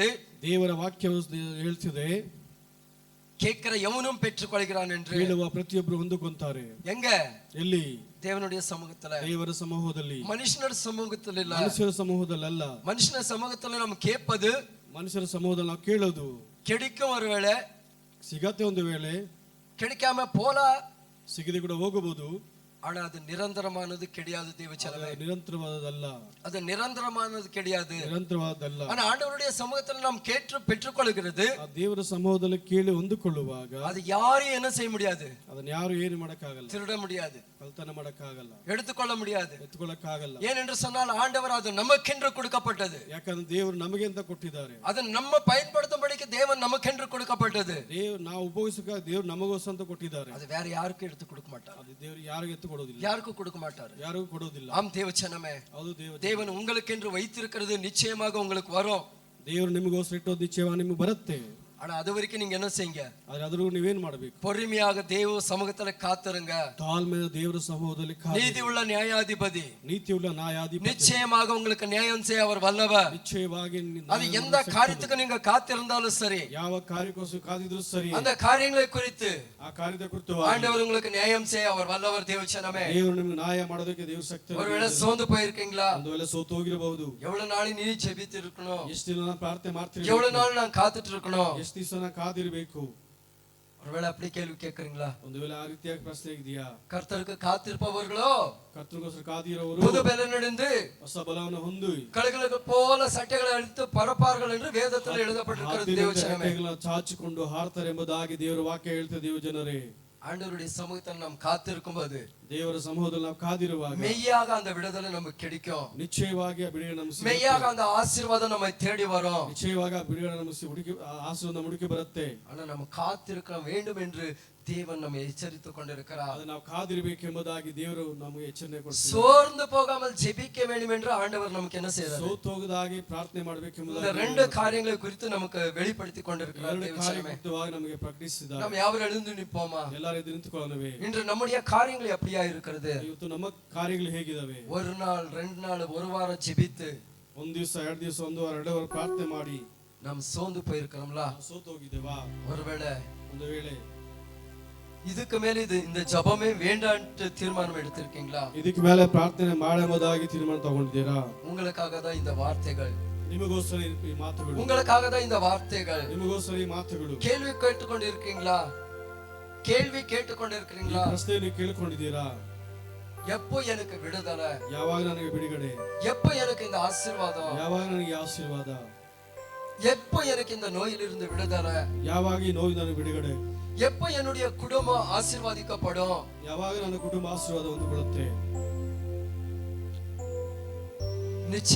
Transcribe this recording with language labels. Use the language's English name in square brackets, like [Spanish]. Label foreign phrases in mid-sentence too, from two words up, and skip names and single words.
[Kannada] ದೇವರ ವಾಕ್ಯವು ಹೇಳ್ತಿದೆ, [Tamil] கேட்கிற எவனும் பெற்றுக்கொள்கிறான் என்று. [Kannada] ಕೇಳುವ ಪ್ರತಿಯೊಬ್ಬರು ಹೊಂದಿಕೊಂತಾರೆ. [Tamil] எங்க? [Kannada] ಎಲ್ಲಿ? [Tamil] தேவனுடைய சமூகத்துல, [Kannada] ದೇವರ ಸಮೂಹದಲ್ಲಿ. [Tamil] மனுஷனோட சமூகத்துல இல்ல, [Kannada] ಮನುಷ್ಯರ ಸಮೂಹದಲ್ಲ. [Tamil] மனுஷன சமூகத்துல நம்ம கேட்பது, [Kannada] ಮನುಷ್ಯರ ಸಮೂಹದಲ್ಲಿ ನಾವು ಕೇಳೋದು [Tamil] கிடைக்கும், ஒருவேளை [Kannada] ಸಿಗತ್ತೆ, ಒಂದು ವೇಳೆ [Tamil] கிடைக்காம போலா, [Kannada] ಸಿಗದೆ ಕೂಡ ಹೋಗಬಹುದು. [Tamil] ஆனா அது நிரந்தரமானது கிடையாது தேவச்சனமே, [Kannada] ನಿರಂತರವಾದದಲ್ಲ, [Tamil] அது நிரந்தரமானது கிடையாது, [Kannada] ನಿರಂತರವಾದಲ್ಲ. [Tamil] ஆனா ஆண்டவருடைய சமூகத்துல நாம் கேட்டு பெற்றுக்கொள்கிறது, [Kannada] ಆ ದೇವರ ಸಮೂಹದಲ್ಲಿ ಕೇಳಿ ಹೊಂದಿಕೊಳ್ಳುವಾಗ [Tamil] அது யாரும் என்ன செய்ய முடியாது, [Kannada] ಅದನ್ನ ಯಾರು ಏನು ಮಾಡಕ್ಕಾಗಲ್ಲ, [Tamil] திருட முடியாது, [Kannada] ಕಳ್ತನ ಮಾಡಕ್ಕಾಗಲ್ಲ, [Tamil] எடுத்துக்கொள்ள முடியாது, [Kannada] ಎತ್ಕೊಳ್ಳಕ್ಕಾಗಲ್ಲ. [Tamil] ஏனென்று சொன்னால் ஆண்டவர் அது நமக்கென்று கொடுக்கப்பட்டது, [Kannada] ಯಾಕಂದ್ರೆ ದೇವರು ನಮಗೆ ಅಂತ ಕೊಟ್ಟಿದ್ದಾರೆ, [Tamil] அது நம்ம பயன்படுத்தும்படிக்கு தேவன் நமக்கென்று கொடுக்கப்பட்டது. [Kannada] ದೇವ್ರು ನಾವು ಉಪಯೋಗಿಸಕ ದೇವ್ರು ನಮಗೋಸ್ಕರ ಅಂತ ಕೊಟ್ಟಿದ್ದಾರೆ. [Tamil] அது வேற யாருக்கும் எடுத்து கொடுக்க மாட்டார், [Kannada] ಅದು ದೇವ್ರು ಯಾರಿಗೂ ಎತ್ತು ಕೊಡೋದಿಲ್ಲ, [Tamil] யாருக்கும் கொடுக்க மாட்டார், [Kannada] ಯಾರಿಗೂ ಕೊಡೋದಿಲ್ಲ. [Tamil] ஆம் தேவச்சனமே, [Kannada] ಹೌದು [Tamil] தேவன் உங்களுக்கென்று வைத்திருக்கிறது நிச்சயமாக உங்களுக்கு வரும். [Kannada] ದೇವರು ನಿಮಗೋಸ್ಕರ ಇಟ್ಟೋದು ನಿಶ್ಚಯವಾಗಿ ನಿಮಗೆ ಬರುತ್ತೆ. [Tamil] ஆனா அது வரைக்கும் நீங்க என்ன செய்யுங்க, [Kannada] ಆದ್ರೆ ಅದ್ರೂ ನೀವೇನ್ ಮಾಡಬೇಕು? [Tamil] பொறுமையாக தேவ சமூகத்துல காத்துருங்க. [Kannada] ತಾಳ್ಮೆಯ ದೇವರ ಸಮೂಹದಲ್ಲಿ [Tamil] நீதி உள்ள நியாயாதிபதி, [Kannada] ನೀತಿಯುಳ್ಳ ನ್ಯಾಯಾಧಿಪತಿ [Tamil] நிச்சயமாக உங்களுக்கு நியாயம் செய்ய அவர் வல்லவர். [Kannada] ನಿಶ್ಚಯವಾಗಿ [Tamil] அது எந்த காரியத்துக்கு நீங்க காத்திருந்தாலும் சரி, [Kannada] ಯಾವ ಕಾರ್ಯಕ್ಕೋಸ್ಕರ ಕಾದಿದ್ರು ಸರಿ, [Tamil] அந்த காரியங்களை குறித்து [Kannada] ಆ ಕಾರ್ಯದ ಕುರಿತು [Tamil] ஆண்டவர் உங்களுக்கு நியாயம் செய்ய அவர் வல்லவர். தேவச்சனமே, [Kannada] ದೇವರು ನಿಮಗೆ ನ್ಯಾಯ ಮಾಡೋದಕ್ಕೆ ದೇವ್ರ ಶಕ್ತಿ. [Tamil] ஒருவேளை சோர்ந்து போயிருக்கீங்களா? [Kannada] ಒಂದು ವೇಳೆ ಸೋತು ಹೋಗಿರಬಹುದು. [Tamil] எவ்வளவு நாள் நீ ஜெபித்து இருக்கணும், [Kannada] ಎಷ್ಟು ದಿನ ನಾನು ಪ್ರಾರ್ಥನೆ ಮಾಡ್ತೀನಿ, [Tamil] எவ்வளவு நாள் நான் காத்துட்டு இருக்கணும், [Kannada] ಎಷ್ಟು ದಿವಸ ನಾನು ಕಾದಿರಬೇಕು. [Tamil] ஒருவேளை அப்படி கேள்வி கேட்கறீங்களா? [Kannada] ಒಂದು ವೇಳೆ ಆ ರೀತಿಯಾಗಿ ಪ್ರಶ್ನೆ ಇದೆಯಾ? [Tamil] கர்த்தருக்கு காத்திருப்பவர்களோ [Kannada] ಕರ್ತನಿಗೋಸ್ಕರ ಕಾದಿರೋರು [Tamil] புது பலனடைந்து [Kannada] ಹೊಸ ಬಲವನ್ನು ಹೊಂದಿ [Tamil] கழுகுகளுக்கு போல சட்டைகளை அழித்து பறப்பார்கள் என்று வேதத்தில் எழுதப்பட்டிருக்கிறது. தேவச்சனமே, [Kannada] ಚಾಚಿಕೊಂಡು ಹಾರ್ತಾರೆ ಎಂಬುದಾಗಿ ದೇವರ ವಾಕ್ಯ ಹೇಳ್ತದೆ. ದೇವ ಜನರೇ, [Tamil] ஆண்டவருடைய சமூகத்தில் நாம் காத்திருக்கும் போது [Kannada] ದೇವರ ಸಮೂಹದಲ್ಲಿ ನಾವು ಕಾದಿರುವಾಗ [Tamil] மெய்யாக அந்த விடுதலை நமக்கு கிடைக்கும், [Kannada] ನಿಶ್ಚಯವಾಗಿ ಆ ಬಿಡುಗಡೆ ನಮಗೆ ಸಿಗುತ್ತೆ. [Tamil] மெய்யாக அந்த ஆசீர்வாதம் நம்மை தேடி வரும், [Kannada] ನಿಶ್ಚಯವಾಗಿ ಆ ಬಿಡುಗಡೆ ನಮಗೆ ಹುಡುಕಿ ಆಶೀರ್ವಾದ ಹುಡುಕಿ ಬರುತ್ತೆ. [Tamil] ஆனா நம்ம காத்திருக்க வேண்டும் என்று தேவன் நம்மை எச்சரித்துக் கொண்டிருக்கிறார். [Kannada] ಅದು ನಾವು ಕಾದಿರಬೇಕೆಂಬುದಾಗಿ ದೇವರು ನಮಗೆ ಎಚ್ಚರಿಕೆ ಕೊಡ್ತಾರೆ. [Tamil] சோர்ந்து போகாமல் ஜெபிக்க வேண்டும் என்று ஆண்டவர் நமக்கு என்ன செய்யறார்? [Kannada] ಸೋತು ಹೋಗದಾಗಿ ಪ್ರಾರ್ಥನೆ ಮಾಡಬೇಕೆಂಬುದಾಗಿ [Tamil] இந்த ரெண்டு காரியங்களை குறித்து நமக்கு வெளிப்படுத்தி கொண்டிருக்கிறார். [Kannada] ಎರಡು ಕಾರ್ಯವಾಗಿ ನಮಗೆ ಪ್ರಕಟಿಸಿದ್ದಾರೆ. [Tamil] நாம் யாவரும் எழுந்து நிற்போமா? [Kannada] ಎಲ್ಲರೂ ಎದ್ದು ನಿಂತುಕೊಳ್ಳೋಣವೇ? [Tamil] இன்று நம்முடைய காரியங்கள் எப்படியா இருக்கிறது? [Kannada] ಇವತ್ತು ನಮ್ಮ ಕಾರ್ಯಗಳು ಹೇಗಿದಾವೆ? [Tamil] ஒரு நாள், 2 நாள், ஒரு வாரம் ஜெபித்து, [Kannada] ಒಂದು ದಿವಸ, 2 ದಿವಸ, ಒಂದು ವಾರ, 2 ವಾರ ಪ್ರಾರ್ಥನೆ ಮಾಡಿ [Tamil] நாம் சோர்ந்து போயிருக்கிறோம்ல, [Kannada] ಸೋತು ಹೋಗಿದ್ದೇವಾ? [Tamil] ஒருவேளை [Kannada] ಒಂದು ವೇಳೆ [Tamil] இதுக்கு மேல இந்த ஜபமே வேண்டான்ட்டு தீர்மானம் எடுத்திருக்கீங்களா? [Kannada] ಇದಕ್ಕೆ ಮೇಲೆ ಪ್ರಾರ್ಥನೆ ಮಾಡಬಹುದಾಗಿ ತೀರ್ಮಾನ ತಗೊಂಡಿದ್ದೀರಾ? [Tamil] உங்களுக்காக தான் இந்த வார்த்தைகள், [Kannada] ನಿಮಗೋಸ್ಕರ ಈ ಮಾತುಗಳು, [Tamil] உங்களுக்காக தான் இந்த வார்த்தைகள். [Kannada] ನಿಮಗೋಸ್ಕರ ಈ ಮಾತುಗಳು. [Tamil] கேள்வி கேட்டுக்கொண்டு இருக்கீங்களா? கேள்வி கேட்டுக்கொண்டு [Kannada] ಈ [Tamil] இருக்கிறீங்களா? [Kannada] ಪ್ರಶ್ನೆಯನ್ನು ಕೇಳಿಕೊಂಡಿದ್ದೀರಾ? [Tamil] எப்போ எனக்கு விடுதலை? [Kannada] ಯಾವಾಗ ನನಗೆ ಬಿಡುಗಡೆ? [Tamil] எப்போ எனக்கு இந்த ஆசீர்வாதம்? [Kannada] ಯಾವಾಗ ನನಗೆ ಆಶೀರ್ವಾದ? [Tamil] எப்போ எனக்கு இந்த நோயிலிருந்து விடுதலை? [Kannada] ಯಾವಾಗ ಈ ನೋವು ನನಗೆ ಬಿಡುಗಡೆ? [Tamil] எப்போ என்னுடைய குடும்பம் ஆசீர்வாதிக்கப்படும்? [Kannada] ಯಾವಾಗ ನನ್ನ ಕುಟುಂಬ ಆಶೀರ್ವಾದ ಹೊಂದಿಕೊಳ್ಳುತ್ತೆ? [Tamil] நிச்சயம்